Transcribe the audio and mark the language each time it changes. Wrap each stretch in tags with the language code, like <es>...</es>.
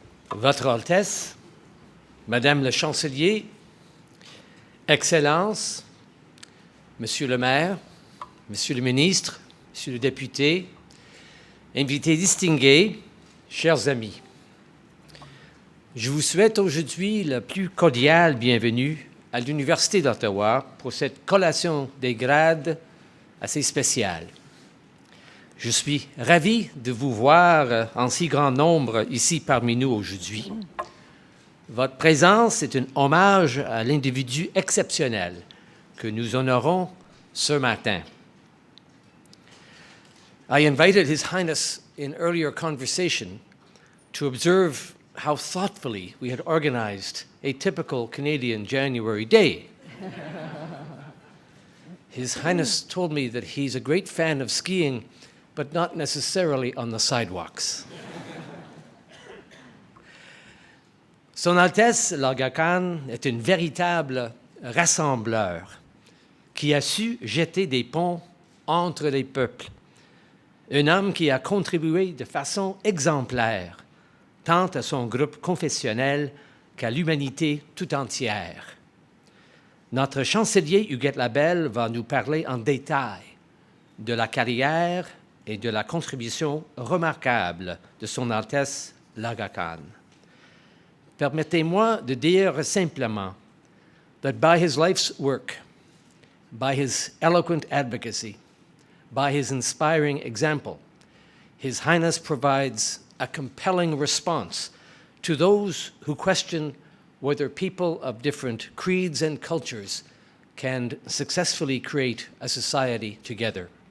<fr>Votre Altesse, Madame le Chancelier, Excellences, Monsieur le maire, Monsieur le ministre, Monsieur le député, invités distingués, chers amis, je vous souhaite aujourd'hui la plus cordiale bienvenue à l'Université d'Ottawa pour cette collation des grades assez spéciale. Je suis ravi de vous voir en si grand nombre ici parmi nous aujourd'hui. Votre présence est un hommage à l'individu exceptionnel que nous honorons ce matin.</fr> <en>I invited His Highness in earlier conversation to observe how thoughtfully we had organized a typical Canadian January day. His Highness told me that he's a great fan of skiing, but not necessarily on the sidewalks.</en> <fr>Son Altesse l'Aga Khan est un véritable rassembleur qui a su jeter des ponts entre les peuples. Un homme qui a contribué de façon exemplaire tant à son groupe confessionnel qu'à l'humanité tout entière. Notre chancelier Huguette Labelle va nous parler en détail de la carrière et de la contribution remarquable de son Altesse l'Aga Khan. Permettez-moi de dire simplement</fr> <en>that by his life's work, by his eloquent advocacy, by his inspiring example, His Highness provides a compelling response to those who question whether people of different creeds and cultures can successfully create a society together.</en>